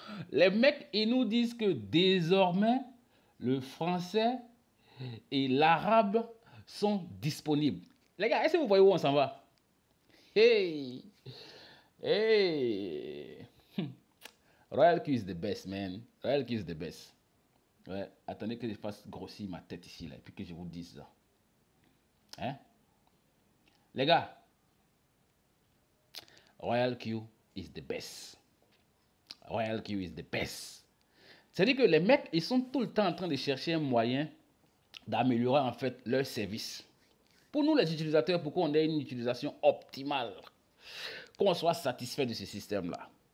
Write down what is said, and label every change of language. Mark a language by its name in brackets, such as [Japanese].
[French] Les mecs, ils nous disent que désormais, le français et l'arabe sont disponibles. Les gars, est-ce que vous voyez où on s'en va? Hey! Hey! [English] Royal Q is the best, man. Royal Q is the best. [French] Ouais, attendez que je fasse grossir ma tête ici, là, et puis que je vous dise ça. Hein? Les gars, [English] Royal Q is the best. Royal Q is the best. [French] C'est-à-dire que les mecs, ils sont tout le temps en train de chercher un moyen d'améliorer en fait leur service. Pour nous les utilisateurs, pour qu'on ait une utilisation optimale, qu'on soit satisfait de ce système-là.